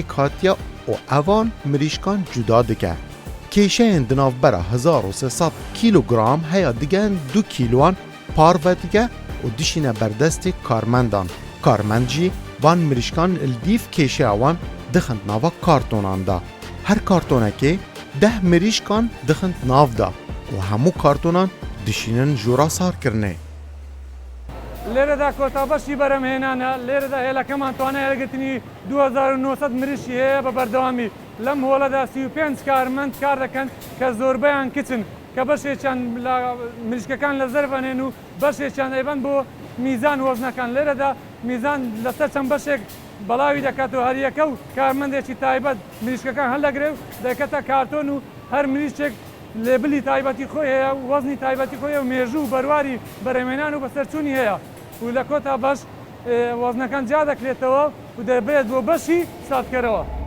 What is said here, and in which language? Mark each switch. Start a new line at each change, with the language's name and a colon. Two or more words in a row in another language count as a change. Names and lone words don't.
Kurdish: هاتیا و اوان مریشکان جدا دکه کیشه اندناف برا 1300 کیلوگرام هیا دگن 2 کیلوان پار ودگه و دشینه بردست کارمندان کارمند جی وان مریشکان الدیف کیشه اوان دخند ناوا کارتونان دا هر کارتونه که 10 مریشکان دخند ناف دا و همو کارتونان دشینن جورا سار کرنه
Central Kurdish: لێرە دا کۆتابەشی بەرەمهێنانە لێرەدا هێلەکەمان توانای هەرگرتنی 2900 مریشی هەیە بە بەردەوامی لەم هۆڵەدا 35 کارمەند کار دەکەن کە زۆربەیان کچن کە بەشێکیان مریشکەکان لە زەربەنێن و بەشێکیان ئەیبەن بۆ میزان وەزنەکان لێرەدا میزان لەسەر چەند بەشێک بەڵاوی دەکاتەوە هەریەکە و کارمەندێکی تایبەت مریشکەکان هەڵدەگرێ و دەکەتە کارتۆن و هەر مریشێک لێبلی تایبەتی خۆی هەیە و وەزنی تایبەتی خۆیە و مێژوو و بەرواری بەرەمێنان و بەسەرچوونی هەیە و لە کۆتا بەش وەزنەکان جیا دەکرێتەوە و دەبێت بۆ بەشی ساتکەرەوە.